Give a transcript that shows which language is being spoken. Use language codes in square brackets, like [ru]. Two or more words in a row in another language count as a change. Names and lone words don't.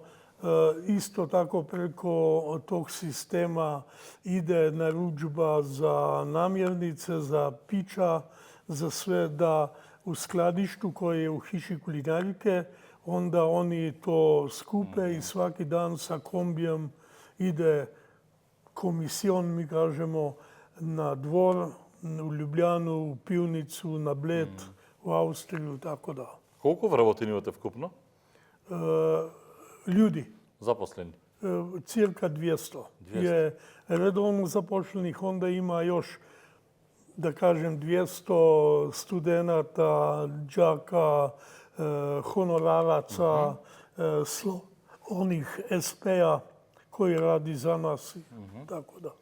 [bs] Isto tako preko tog sistema ide narudžba za namirnice, za pića, za sve da u skladištu koje je u [sl] hiši kulinarike, [bs] onda oni to skupe i svaki dan sa kombijem ide komision, mi kažemo, na dvor, u Ljubljanu, u pivnicu, na Bled, u Austriju, tako da. [mk] Колку вработени имате вкупно? [bs] Ljudi, Zaposleni? cirka 200 je redovno zaposlenih, onda ima još, da kažem, 200 studenata, đaka, honoraraca, onih SP-a koji radi za nas, tako da.